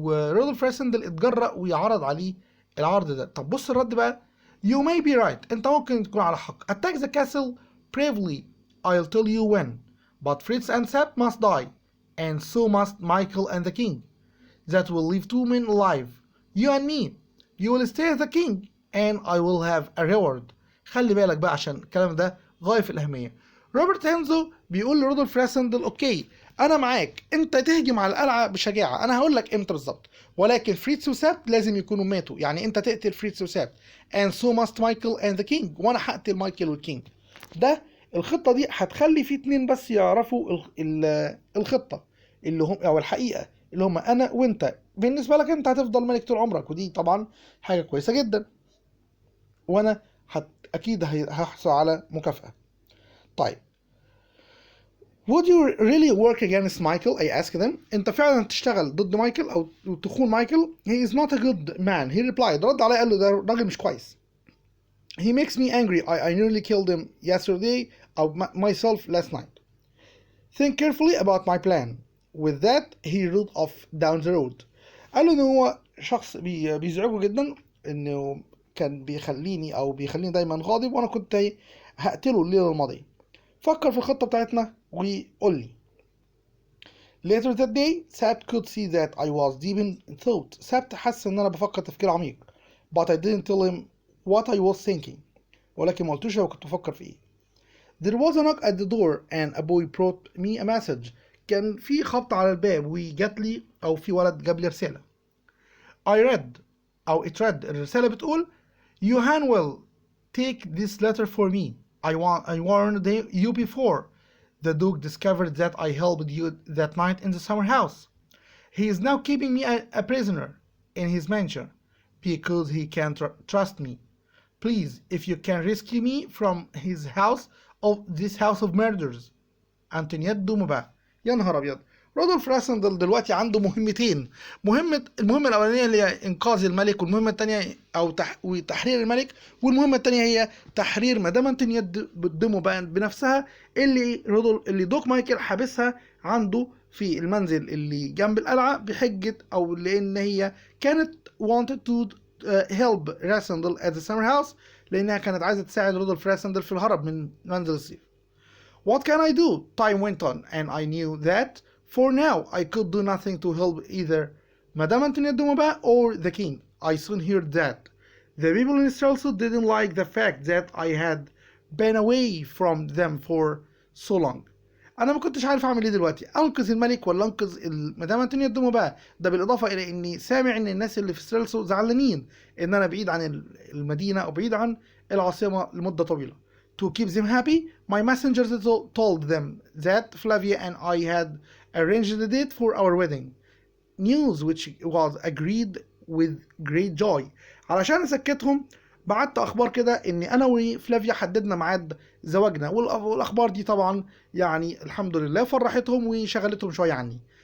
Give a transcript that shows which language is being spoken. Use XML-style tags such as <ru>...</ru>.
<ar>رودولف راسندل اتجرأ ويعرض عليه العرض ده. طب بص الرد بقى.</ar> <en>You may be right.</en> <ar>انت ممكن تكون على حق.</ar> <en>Attack the castle bravely. I'll tell you when. But Fritz and Sepp must die. And so must Michael and the king. That will leave 2 men alive. You and me. You will stay as the king. And I will have a reward.</en> <ar>خلي بالك بقى عشان الكلام ده غاية في الأهمية. روبرت هينزو بيقول لرودولف راسندل اوكي انا معاك، انت تهجم على القلعه بشجاعه، انا هقول لك امتى بالظبط، ولكن فريتز وسابت لازم يكونوا ماتوا، يعني انت تقتل فريتز وسابت.</ar> <en>and so must Michael and the king.</en> <ar>وانا هقتل مايكل والكينج. ده الخطه دي هتخلي في 2 بس يعرفوا الخطه اللي هم او الحقيقه اللي هم انا وانت. بالنسبه لك انت هتفضل ملك طول عمرك، ودي طبعا حاجه كويسه جدا، وانا اكيد هحصل على مكافاه.</ar> <en>طيب Would you really work against Michael? I asked them.</en> <ar>أنت فعلا تشتغل ضد مايكل أو تخون مايكل؟</ar> <en>He is not a good man. He replied.</en> <ar>رد عليه قال له ده راجل مش كويس.</ar> <en>He makes me angry. I nearly killed him yesterday or myself last night. Think carefully about my plan. With that he rode off down the road.</en> <ar>قال له إن هو شخص بيزعجه جدا، إنه كان بيخليني دايما غاضب، وانا كنت هقتله الليلة الماضية. فكر في الخطة بتاعتنا وقول لي.</ar> <en>Later that day, Sabt could see that I was deep in thought.</en> <ar>Sabt حس ان انا بفكر تفكير عميق.</ar> <en>But I didn't tell him what I was thinking.</en> <ar>ولكن ما قلتوش هو كنت بفكر في ايه.</ar> <en>There was a knock at the door and a boy brought me a message.</en> <ar>كان في خبط على الباب وجات لي، او في ولد جاب لي رسالة.</ar> <en>It read</en> <ar>الرسالة بتقول:</ar> <en>Johan will take this letter for me. I warned you before. The Duke discovered that I helped you that night in the summer house. He is now keeping me a prisoner in his mansion because he can't trust me. Please, if you can rescue me from this house of murders.</en> <ar>أنتونييت دوموبا. يا نهار أبيض. رودولف راسندل دلوقتي عنده مهمتين. المهمة الأولانية اللي هي إنقاذ الملك، والمهمة الثانية تحرير الملك، والمهمة الثانية هي تحرير مدام أنتونييت دوموبا بنفسها، اللي دوك مايكل حابسها عنده في المنزل اللي جنب القلعة بحجة، أو لأن هي كانت</ar> <en>wanted to help</en> <ar>راسندل</ar> <en>at the summer house،</en> <ar>لأنها كانت عايزة تساعد رودولف راسندل في الهرب من منزل السيف.</ar> <en>What can I do? Time went on, and I knew that for now I could do nothing to help either Madame Antoinette de Maubert or the king. I soon heard that the people in Strelso didn't like the fact that I had been away from them for so long.</en> <ar>أنا ما كنتش عارف أعمل إيه دلوقتي، أنقذ الملك ولا أنقذ مدام أنتونييت دو موبا. ده بالإضافة إلى إني سامع إن الناس اللي في ستريلسو زعلانين إن أنا بعيد عن المدينة أو بعيد عن العاصمة لمدة طويلة.</ar> <en>To keep them happy, my messengers told them that Flavia and I had arranged a date for our wedding. News which was agreed with great joy.</en> <ar>علشان أسكتهم بعت أخبار كده إن أنا وفلافيا حددنا ميعاد زواجنا، والأخبار دي طبعا يعني الحمد لله فرحتهم وشغلتهم شوية عني.</ar>